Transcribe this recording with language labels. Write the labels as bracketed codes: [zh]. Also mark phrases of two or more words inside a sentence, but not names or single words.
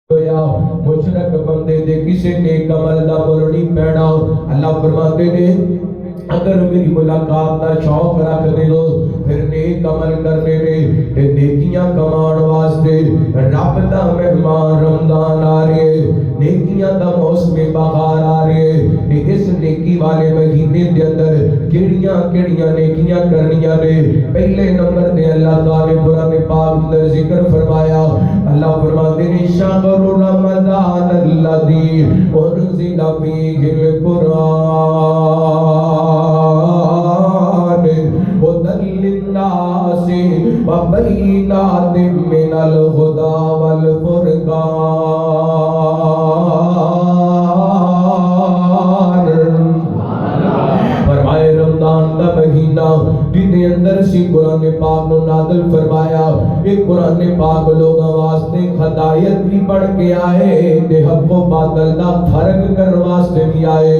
[pa] ہویا مشرک بندے دے کسے نیک عمل دا مل نہیں پینا. اللہ فرماتے نے اگر میری ملاقات دا شوق رکھ دے ہو پھر نیک عمل کرنے نے تے نیکیاں کمان واسطے رب دا مہمان رمضان آ رہے نیکیاں دا موسم بہار آ رہے تے اس نیکی والے مہینے دے اندر کیڑیاں کیڑیاں نیکیاں کرنیاں نے. پہلے نمبر تے اللہ تعالی نے قرآن پاک اندر ذکر فرمایا. [ur] اللہ فرماتے ہیں [ar] شہر رمضان الذی انزل فیہ القرآن هدى للناس وبينات من الهدى والفرقان. [pa] فرمائے رمضان کا مہینہ جن اندر سی قرآن پاک نو نازل فرمایا. ایک قرآن پاک لوگاں واسطے ہدایت بھی بڑھ کے آئے تے حق و باطل دا فرق کرنے واسطے بھی آئے.